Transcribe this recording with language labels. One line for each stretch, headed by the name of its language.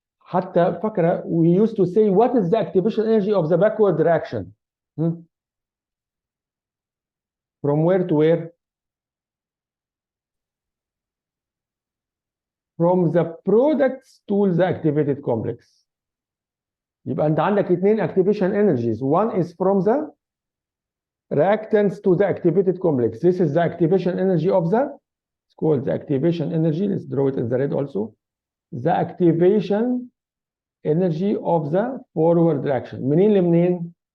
Arabic: حتى فكرة,
English: we used to say what is the activation energy of the backward reaction? From where to where? From the products to the activated complex.
Arabic: يبقى أنت عندك اثنين activation energies.
English: One is from the reactants to the activated complex. This is the activation energy of the, it's called the activation energy. Let's draw it in the red also. The activation energy of the forward reaction.
Arabic: منين لمنين؟